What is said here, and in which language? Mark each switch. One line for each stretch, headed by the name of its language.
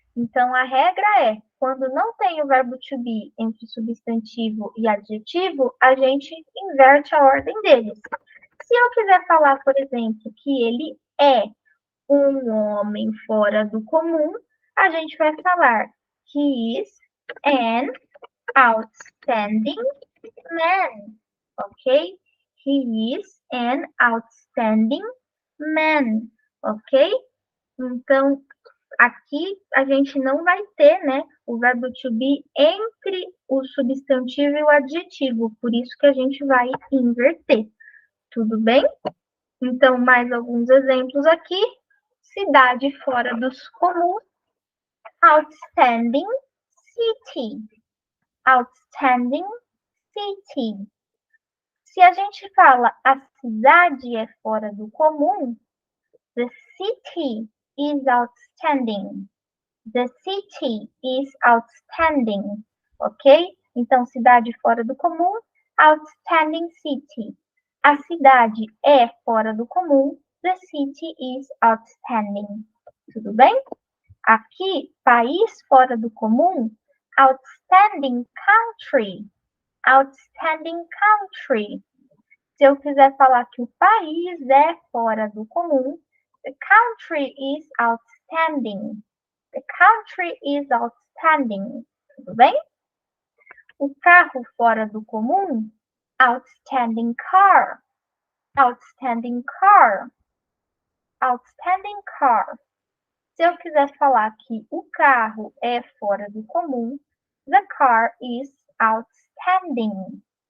Portuguese: Então, a regra é, quando não tem o verbo to be entre substantivo e adjetivo, a gente inverte a ordem deles. Se eu quiser falar, por exemplo, que ele é um homem fora do comum, a gente vai falar
English: he is an outstanding man,
Portuguese: ok?
English: He is an outstanding man, ok?
Portuguese: Então, aqui a gente não vai ter, né, o verbo to be entre o substantivo e o adjetivo, por isso que a gente vai inverter, Tudo bem? Então, mais alguns exemplos aqui. Cidade fora dos comuns.
English: Outstanding city. Outstanding city.
Portuguese: Se a gente fala a cidade é fora do comum,
English: the city is outstanding. The city is outstanding. Ok?
Portuguese: Então, cidade fora do comum,
English: outstanding city.
Portuguese: A cidade é fora do comum,
English: the city is outstanding.
Portuguese: Tudo bem? Aqui, país fora do comum,
English: outstanding country. Outstanding country.
Portuguese: Se eu quiser falar que o país é fora do comum,
English: the country is outstanding. The country is outstanding.
Portuguese: Tudo bem? O carro fora do comum,
English: outstanding car. Outstanding car. Outstanding car.
Portuguese: Se eu quiser falar que o carro é fora do comum,
English: the car is outstanding.